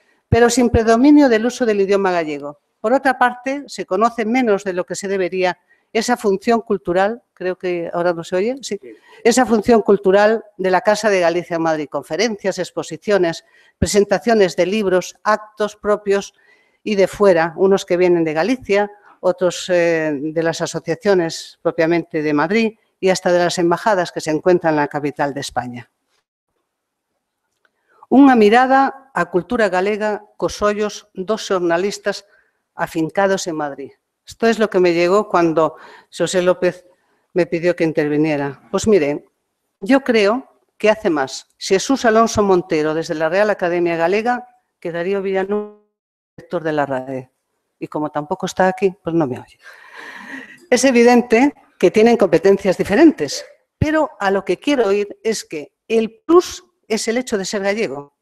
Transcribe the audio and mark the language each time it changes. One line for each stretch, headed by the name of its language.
Spanish: Pero sin predominio del uso del idioma gallego. Por otra parte, se conoce menos de lo que se debería esa función cultural, creo que ahora no se oye, sí, esa función cultural de la Casa de Galicia en Madrid, conferencias, exposiciones, presentaciones de libros, actos propios y de fuera, unos que vienen de Galicia, otros de las asociaciones propiamente de Madrid y hasta de las embajadas que se encuentran en la capital de España.
Galician: Unha mirada á cultura galega cos ollos dos xornalistas afincados en Madrid.
Spanish: Esto es lo que me llegó cuando José López me pidió que interviniera. Pues miren, yo creo que hace más Jesús Alonso Montero desde la Real Academia Galega que Darío Villanueva, director de la RAE. Y como tampoco está aquí, pues no me oye. Es evidente que tienen competencias diferentes, pero a lo que quiero ir es que el plus es el hecho de ser gallego.